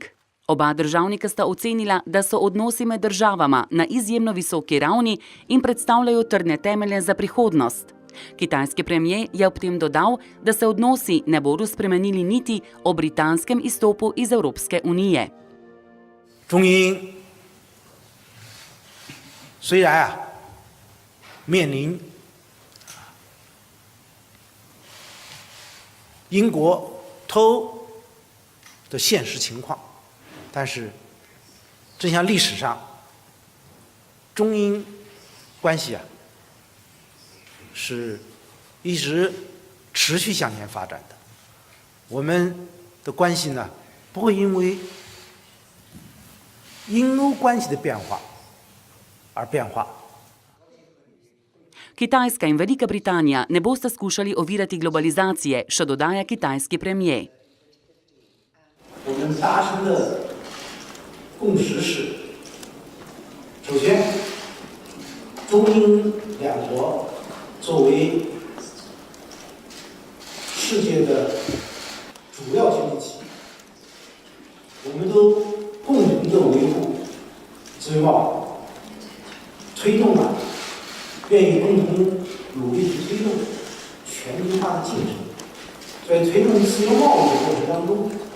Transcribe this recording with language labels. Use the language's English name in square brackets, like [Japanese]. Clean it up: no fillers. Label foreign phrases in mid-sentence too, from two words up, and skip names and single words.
[Slovenian] Oba državnika sta ocenila, da so odnosi med državama na izjemno visoki ravni in predstavljajo trdne temelje za prihodnost. Kitajski premier je ob tem dodal, da se odnosi ne bodo spremenili niti o britanskem izstopu iz Evropske unije. [Chinese] 中英虽然面临英国脱的现实情况，但是正像历史上中英关系是一直持续向前发展的。我们的关系呢，不会因为英欧关系的变化而变化。 [Slovenian] Kitajska in Velika Britanija ne bosta skušali ovirati globalizacije, še dodaja kitajski premier. [Chinese] 我们达成的共识是，首先，中英两国作为世界的主要经济体，我们都共同的维护自由贸易，推动愿意共同努力去推动全球化的进程，在推动自由贸易的过程当中，